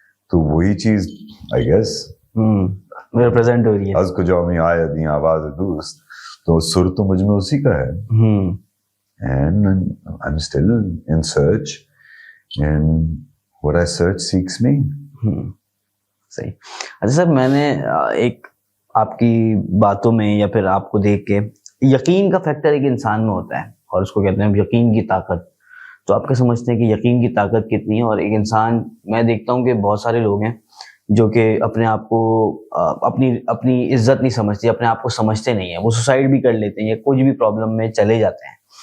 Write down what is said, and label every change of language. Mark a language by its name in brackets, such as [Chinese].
[Urdu] تو وہی چیز I guess ریپرزینٹ ہو رہی ہے. از کو جو میں آیا دی آواز دوست, تو سر تو مجھ میں اسی کا ہے. [English] And I'm still in search, and what I search seeks me. [Urdu] صحیح. اچھا سر, میں نے ایک آپ کی باتوں میں یا پھر آپ کو دیکھ کے, یقین کا فیکٹر ایک انسان میں ہوتا ہے اور اس کو کہتے ہیں یقین کی طاقت. تو آپ کیا سمجھتے ہیں کہ یقین کی طاقت کتنی ہے؟ اور ایک انسان, میں دیکھتا ہوں کہ بہت سارے لوگ ہیں جو کہ اپنے آپ کو اپنی عزت نہیں سمجھتے, اپنے آپ کو سمجھتے نہیں ہیں, وہ سوسائڈ بھی کر لیتے ہیں یا کچھ بھی پرابلم میں چلے جاتے ہیں.